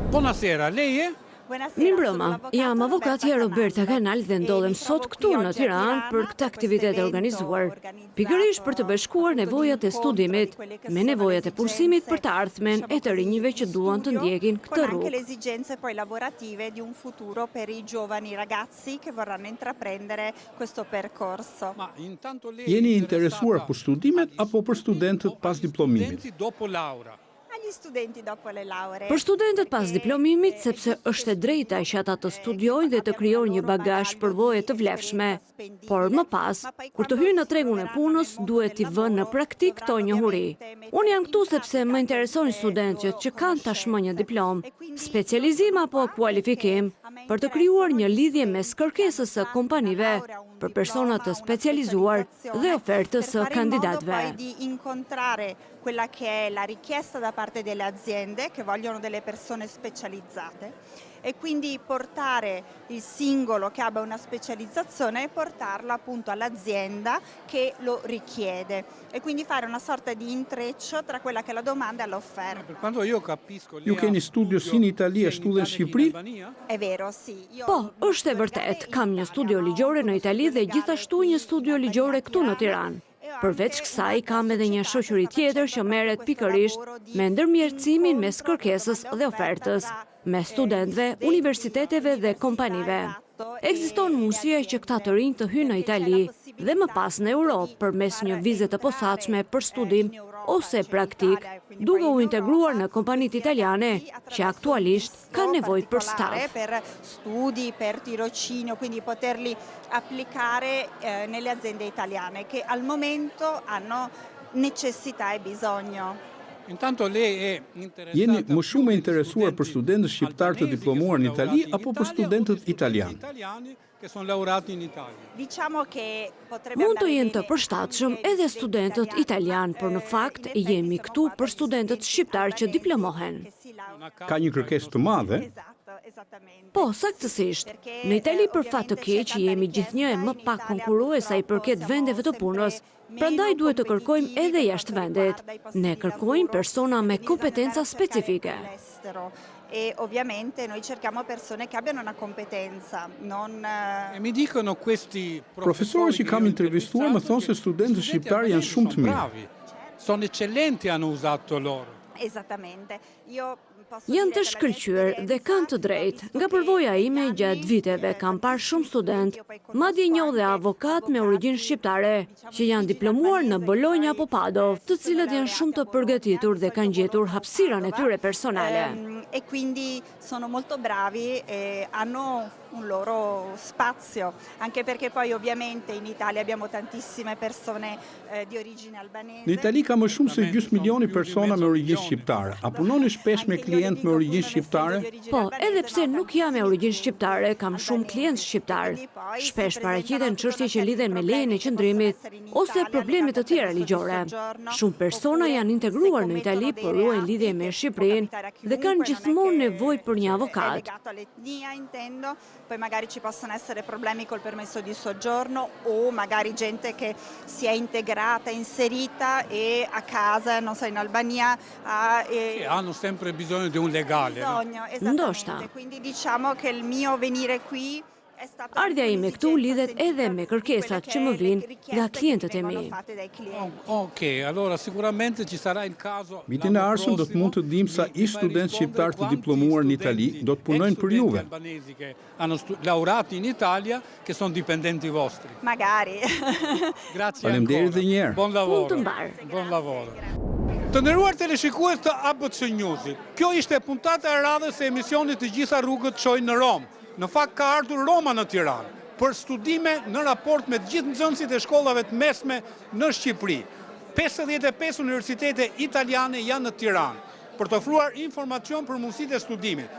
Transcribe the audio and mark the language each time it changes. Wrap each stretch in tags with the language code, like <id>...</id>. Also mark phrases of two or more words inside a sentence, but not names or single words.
<it>Buonasera, lei è?</it> <sq>Mirëmbrëma, jam avokatja Roberta Kanal dhe ndodhem sot këtu në Tiranë për këtë aktivitet e organizuar, pikërisht për të bashkuar nevojat e studimit me nevojat e punësimit për të ardhmen e të rinjve që duan të ndjekin këtë rrugë.</sq> <it>Le esigenze poi lavorative di un futuro per i giovani ragazzi che vorranno intraprendere questo percorso.</it> <sq>Jeni interesuar për studimet apo për studentët pas diplomimit?</sq> <it>Agli studenti dopo le lauree.</it> <sq>Për studentët pas diplomimit, sepse është e drejta që ata të studiojnë dhe të krijojnë një bagazh përvoje të vlefshme, por më pas, kur të hyjnë në tregun e punës, duhet t'i vënë në praktik këto njohuri. Unë jam këtu sepse më interesojnë studentët që kanë tashmë një diplom, specializim apo kualifikim, për të krijuar një lidhje mes kërkesës së kompanive për persona të specializuar dhe ofertës së kandidatëve.</sq> <it>Quella che è la richiesta da parte delle aziende che vogliono delle persone specializzate e quindi portare il singolo che abbia una specializzazione e portarla appunto all'azienda che lo richiede e quindi fare una sorta di intreccio tra quella che è la domanda e l'offerta.</it> <sq>Ju keni studio si në Itali ashtu dhe në Shqipëri?</sq> <it>È vero, sì.</it> <sq>Po, është e vërtet, kam një studio ligjore në Itali dhe gjithashtu një studio ligjore këtu në Tiranë. Përveç kësaj, kam edhe një shoqëri tjetër që merret pikërisht me ndërmjetësimin mes kërkesës dhe ofertës, me studentëve, universiteteve dhe kompanive. Ekziston mundësia që këta të rinj të hyjnë në Itali dhe më pas në Europë përmes një vize të posaçme për studim ose praktik, duke u integruar në kompanitë italiane që aktualisht kanë nevojë për staf.</sq> <it>Per studi, per tirocinio, quindi poterli applicare nelle aziende italiane che al momento hanno necessità e bisogno.</it> <sq>Jeni më shumë e interesuar për studentët shqiptar të diplomuar në Itali apo për studentët italianë? Mund të jenë të përshtatshëm edhe studentët italianë, por në fakt jemi këtu për studentët shqiptar që diplomohen. Ka një kërkesë të madhe? Po, saktësisht. Në Itali për fat të keq jemi gjithnjë e më pak konkurrues sa i përket vendeve të punës, prandaj duhet të kërkojmë edhe jashtë vendit. Ne kërkojmë persona me kompetenca specifike.</sq> <it>E ovviamente noi cerchiamo persone che abbiano una competenza, non Mi dicono questi</it> <sq>Profesorët që kam intervistuar më thonë se studentët shqiptar janë shumë të mirë.</sq> <it>Sono eccellenti, hanno usato loro. esattamente.</it> <sq>Janë të shkëlqyer dhe kanë të drejtë. Nga përvoja ime gjatë viteve kam parë shumë student, madje një dhe avokat me origjinë shqiptare, që janë diplomuar në Bologna apo Padov, të cilët janë shumë të përgatitur dhe kanë gjetur hapësirën e tyre personale.</sq> <it>E quindi sono molto bravi e hanno un loro spazio, anche perché poi ovviamente in Italia abbiamo tantissime persone di origine albanese.</it> <sq>Në Itali ka më shumë se gjysmë milioni persona me origjinë shqiptare. A punoni shpesh me klientë me origjinë shqiptare? Po, edhe pse nuk jam me origjinë shqiptare, kam shumë klientë shqiptar. Shpesh paraqiten çështje që lidhen me lejen e qëndrimit ose probleme të tjera ligjore. Shumë persona janë integruar në Itali, por ruajnë lidhje me Shqipërinë dhe kanë gjithmonë nevojë për një avokat.</sq> <it>Poi magari ci possono essere problemi col permesso di soggiorno o magari gente che si è integrata, inserita e a casa, non so, in Albania hanno sempre bisogno di un legale.</it> <sq>Ndoshta.</sq> <it>Quindi diciamo che il mio venire qui</it> <sq>Ardha ime këtu lidhet edhe me kërkesat që më vinë nga klientët e mi.</sq> <it>Ok, allora sicuramente ci sarà il caso.</it> <sq>Vitin e ardhshëm do të mund të dimë sa ish studentë shqiptar të diplomuar në Itali do të punojnë për juve.</sq> <it>Che hanno laureati in Italia che sono dipendenti vostri. Magari. Grazie.</it> <sq>Faleminderit edhe një herë.</sq> <it>Buon lavoro.</it> <sq>Punë të mbar.</sq> <it>Buon lavoro.</it> <sq>Të nderuar teleshikues të ABC News-it, kjo ishte puntata e radhës e emisionit Të gjitha rrugët çojnë në Rom. Në fakt ka ardhur Roma në Tiranë për studime në raport me të gjithë nxënësit e shkollave të mesme në Shqipëri. 55 universitete italiane janë në Tiranë për të ofruar informacion për mundësitë e studimit.</sq>